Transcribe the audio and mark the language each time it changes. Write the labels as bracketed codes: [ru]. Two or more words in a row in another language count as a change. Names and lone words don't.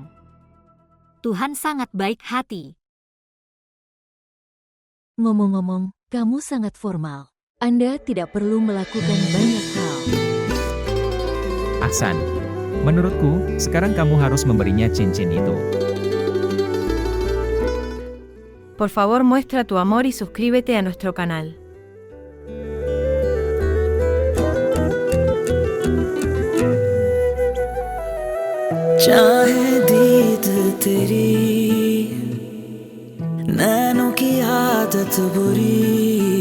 [id] Tuhan sangat baik hati. Ngomong-ngomong, kamu sangat formal. Anda tidak perlu melakukan banyak hal. Ahsan. Menurutku, sekarang kamu harus memberinya cincin itu. [es] Por favor, muestra tu amor y suscríbete a nuestro canal. [hi] चाहे दीद तेरी नैनों की आदत बुरी,